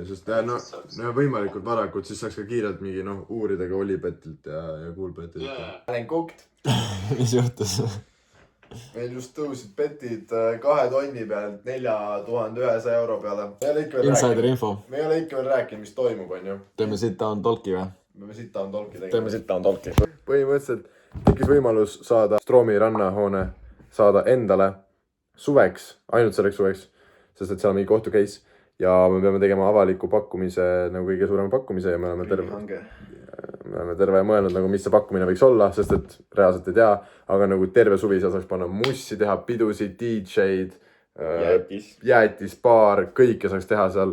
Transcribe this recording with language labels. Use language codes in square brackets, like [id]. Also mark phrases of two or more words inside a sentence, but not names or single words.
[et] Sest no võimalikult varakult, siis saaks ka kiirelt mingi uurida ka Olipetilt ja Coolbetilt. Olen cooked. Mis juhtus? Meil just tõusid petid 2 tonni pealt 4100 € peale. [en] Insider info. [et] Me ei ole ikka veel rääkinud, mis toimub, on ju. Teeme [en] sit-down talki [et] või? Me [en] sit-down talki [et] tegema. Teeme [en] sit-down talki. [et] Põhimõtteliselt tekkis võimalus saada Stroomi rannahoone saada endale suveks, ainult selleks suveks, sest et seal on mingi kohtu case. Ja me peame tegema avaliku pakkumise, nagu kõige suurema pakkumise ja me oleme terve mõelnud, nagu mis see pakkumine võiks olla, sest et reaalselt ei tea, aga nagu terve suvi seal saaks panna mussi teha, pidusid, DJ-d, jäätis, baar, kõike saaks teha seal.